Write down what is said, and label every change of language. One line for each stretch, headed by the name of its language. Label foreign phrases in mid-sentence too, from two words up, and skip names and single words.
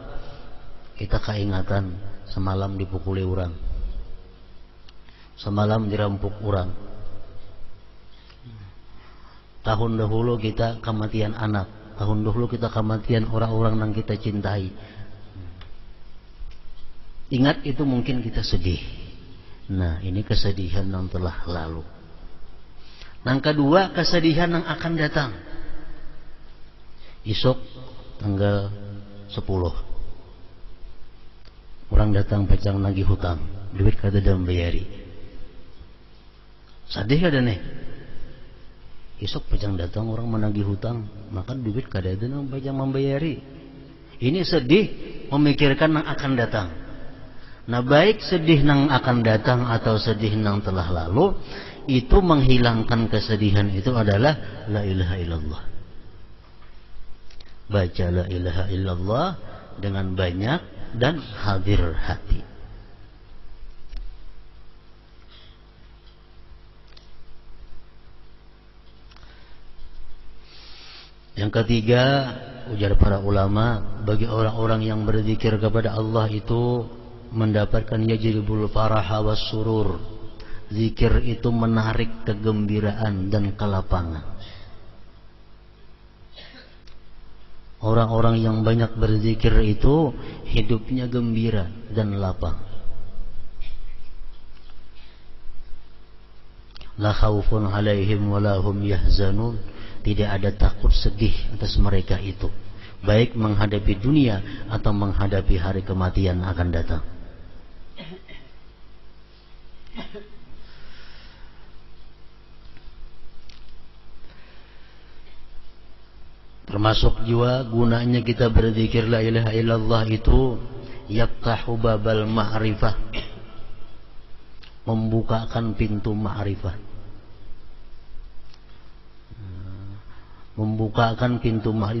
Indonesian: Kita keingatan semalam dipukuli orang, semalam dirampok orang, tahun dahulu kita kematian anak, tahun dahulu kita kematian orang-orang yang kita cintai. Ingat itu mungkin kita sedih, Nah, ini kesedihan yang telah lalu. Yang kedua, kesedihan yang akan datang.
Banjar: Esok tanggal 10 orang datang pacang nagih hutang, duit kada dan bayari. Sedih kada nih? Esok pacang datang orang menagih hutang, maka duit kada dan pacang membayari.
Indonesian: Ini sedih memikirkan yang akan datang. Nah, baik sedih yang akan datang atau sedih yang telah lalu, itu menghilangkan kesedihan itu adalah
Arabic: لا إله إلا الله.
Indonesian: Baca
Arabic: لا إله إلا الله
Indonesian: dengan banyak dan hadir hati. Yang ketiga, ujar para ulama, bagi orang-orang yang berzikir kepada Allah itu mendapatkan
Arabic: يجلب الفرح والسرور.
Indonesian: Zikir itu menarik kegembiraan dan kelapangan. Orang-orang yang banyak berzikir itu hidupnya gembira dan lapang.
Arabic: لا خوف عليهم ولا هم يحزنون.
Indonesian: Tidak ada takut sedih atas mereka itu, baik menghadapi dunia atau menghadapi hari kematian akan datang. Termasuk juga gunanya kita berzikir
Arabic: لا إله إلا الله
Indonesian: itu
Arabic: يفتح باب المعرفة,
Indonesian: membukakan pintu ma'rifah, membukakan pintu ma'rifah.